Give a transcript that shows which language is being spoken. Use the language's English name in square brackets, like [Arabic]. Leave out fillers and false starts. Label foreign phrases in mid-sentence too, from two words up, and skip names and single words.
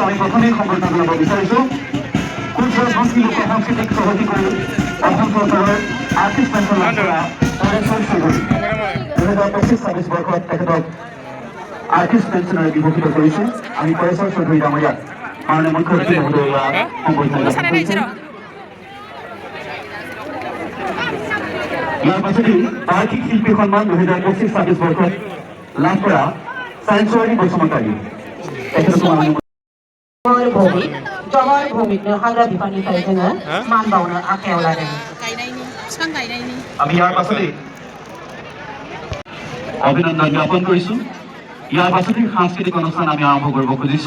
[Assamese] আমি প্ৰথমেই সম্বৰ্ধনা জনাব বিচাৰিছোঁ কুচবিহাৰ সংস্কৃতি লোক সাংস্কৃতিক চহকী কৰি অসম চৰকাৰৰ আৰ্টিষ্ট পেঞ্চন লাভ কৰা পৰেশ্বৰ চৌধুৰী 2025-26 বৰ্ষত তেখেতক আৰ্টিষ্ট পেঞ্চনেৰে বিভূষিত কৰিছে। আমি পৰেশ্বৰ চৌধুৰী ডাঙৰীয়াক মাননীয় মুখ্যমন্ত্ৰী মহোদয়া সম্বৰ্ধনা জ্ঞাপন কৰিছোঁ। ইয়াৰ পাছতেই বাৰ্ষিক শিল্পী সন্মান 2025-26 বৰ্ষত লাভ কৰা साइंसवारी बसुमतारी [Bodo] जमर हाग्रा बिफाननिफ्राय जोङो मान बावनो आखायाव लादों। [Assamese] আমি ইয়াৰ পাছতেই অভিনন্দন জ্ঞাপন কৰিছোঁ। ইয়াৰ পাছতেই সাংস্কৃতিক অনুষ্ঠান আমি আৰম্ভ কৰিব খুজিছোঁ।